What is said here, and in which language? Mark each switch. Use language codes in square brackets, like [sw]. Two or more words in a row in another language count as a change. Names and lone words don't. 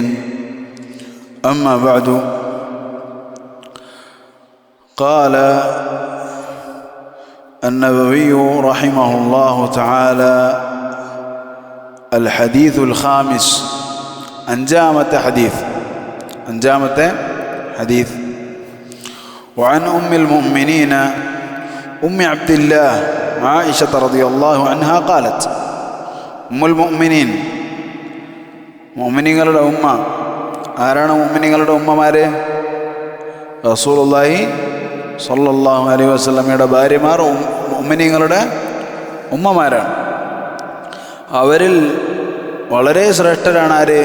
[ar] أما بعد، قال النووي رحمه الله تعالى: الحديث الخامس، أنجامة حديث وعن أم المؤمنين أم عبد الله عائشة رضي الله عنها قالت: أم المؤمنين [ml] മുഅ്മിനീങ്ങളുടെ ഉമ്മ ആരാണ്? മുഅ്മിനീങ്ങളുടെ ഉമ്മമാര് [ar] رسول الله صلى الله عليه [ml] വസല്ലമയുടെ ഭാര്യമാർ മുഅ്മിനീങ്ങളുടെ ഉമ്മമാരാണ്. അവരിൽ വളരെ ശ്രേഷ്ഠരാണ് ആര്?